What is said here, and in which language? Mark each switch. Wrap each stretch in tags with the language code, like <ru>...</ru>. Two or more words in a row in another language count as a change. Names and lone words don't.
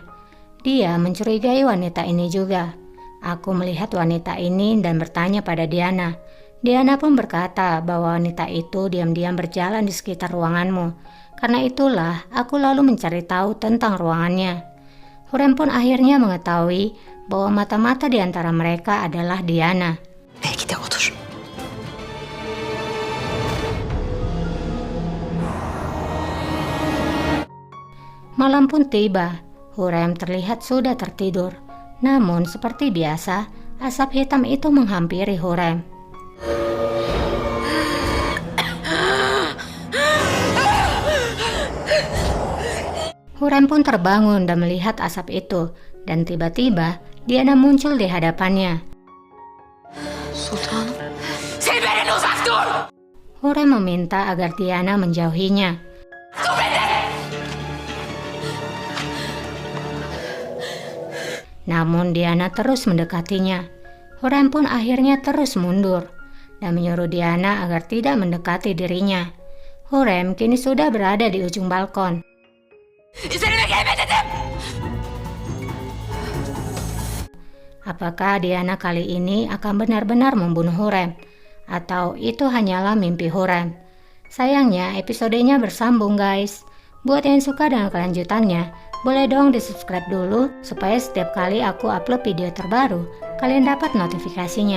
<id>Dia mencurigai wanita ini juga. Aku melihat wanita ini dan bertanya pada Diana. Diana pun berkata bahwa wanita itu diam-diam berjalan di sekitar ruanganmu. Karena itulah aku lalu mencari tahu tentang ruangannya. Hurrem pun akhirnya mengetahui bahwa mata-mata di antara mereka adalah Diana.</id> <tr>Belki de odur.</tr> <id>Malam pun tiba. Hurrem terlihat sudah tertidur. Namun seperti biasa, asap hitam itu menghampiri Hurrem. Hurrem pun terbangun dan melihat asap itu, dan tiba-tiba Diana muncul di hadapannya. Sultanım.</id> <tr>Seni benden uzak dur!</tr> <id>Hurrem meminta agar Diana menjauhinya. Namun Diana terus mendekatinya. Hurrem pun akhirnya terus mundur dan menyuruh Diana agar tidak mendekati dirinya. Hurrem kini sudah berada di ujung balkon.</id> <tr>Üzerime gelme dedim!</tr> <id>Apakah Diana kali ini akan benar-benar membunuh Hurrem? Atau itu hanyalah mimpi Hurrem? Sayangnya episodenya bersambung guys. Buat yang suka dengan kelanjutannya, boleh dong di subscribe dulu supaya setiap kali aku upload video terbaru, kalian dapat notifikasinya.</id>